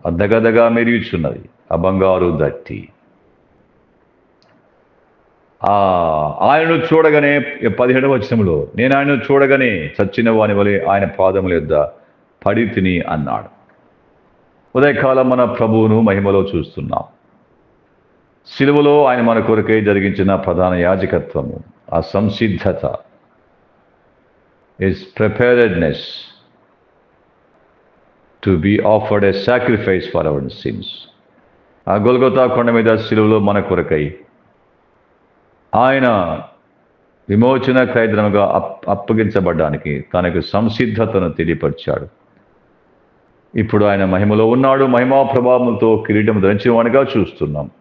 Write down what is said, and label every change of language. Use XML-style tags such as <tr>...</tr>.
<te>అద్దగదగా మెరుగుచున్నది ఆ బంగారు దట్టి. ఆయనను చూడగానే 17వ వచనంలో నేను ఆయనను చూడగానే చచ్చిన వాని వలె ఆయన పాదముల యొద్ద పడి తిని అన్నాడు. ఉదయకాలం మన ప్రభువును మహిమలో చూస్తున్నాం. సిలువలో ఆయన మన కొరకై జరిగించిన ప్రధాన యాజకత్వము, ఆ సంసిద్ధత,</te> <en>his preparedness to be offered a sacrifice for our sins.</en> <te>ఆ గొల్గొతా కొండ మీద సిలువలో మన కొరకై ఆయన విమోచన ఖైదముగా అప్పగించబడ్డానికి తనకు సంసిద్ధతను తెలియపరిచాడు. ఇప్పుడు ఆయన మహిమలో ఉన్నాడు. మహిమా ప్రభావంతో కిరీటం ధరించిన వాడిగా చూస్తున్నాం.</te>